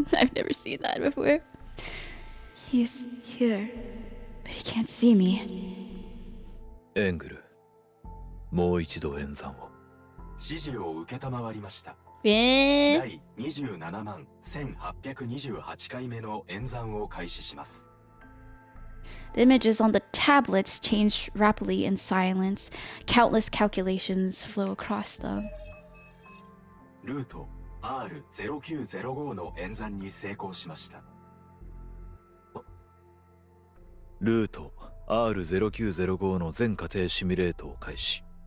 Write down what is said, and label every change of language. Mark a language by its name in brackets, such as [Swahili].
[English] I've never seen that before. He's here, but he can't see me. [Japanese] エングル、もう一度演算を。指示を受けたまわりました。第 27万1828回目の演算を開始します。 [English] The images on the tablets change rapidly in silence. Countless calculations flow across them. [Japanese] ルート R0905 の演算に成功しました。ルート R0905 の全過程シミュレートを開始。